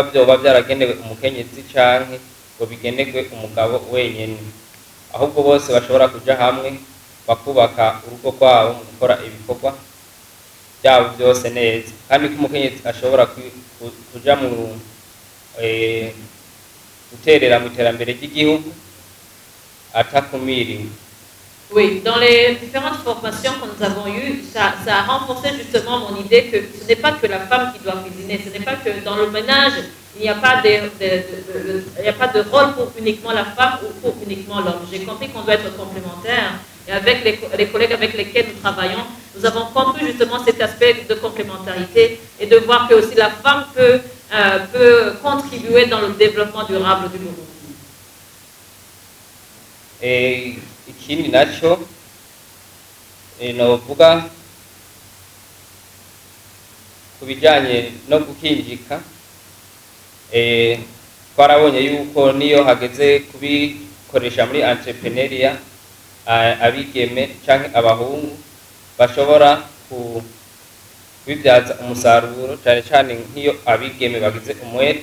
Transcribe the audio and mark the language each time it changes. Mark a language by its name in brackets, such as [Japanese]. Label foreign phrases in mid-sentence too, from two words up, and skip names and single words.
[Rundi] byoba byaragenewe umukenyezi canke ngo bigenerwe umugabo wenyene, ahubwo bose bashobora kuja hamwe bakubaka urugo rwabo mu gukora ibikorwa byabo byose neza, kandi ko umukenyezi ashobora kuja mu guterera mu iterambere ry'igihugu atakumiriwe. [French] Oui, dans les différentes formations que nous avons eues, ça a renforcé justement mon idée que ce n'est pas que la femme qui doit cuisiner, ce n'est pas que dans le ménage, il n'y a pas de rôle pour uniquement la femme ou pour uniquement l'homme. J'ai compris qu'on doit être complémentaires et avec les collègues avec lesquels nous travaillons, nous avons compris justement cet aspect de complémentarité et de voir que aussi la femme peut contribuer dans le développement durable du Burundi. [Rundi] Ikindi naco novuga ku bijyanye no gukinjika twarabonye yuko niyo hageze kubikoresha muri entrepreneuria abigeme canke abahungu bashobora kubibyaza umusaruro cyane cyane nk'iyo abigeme bagize umwete.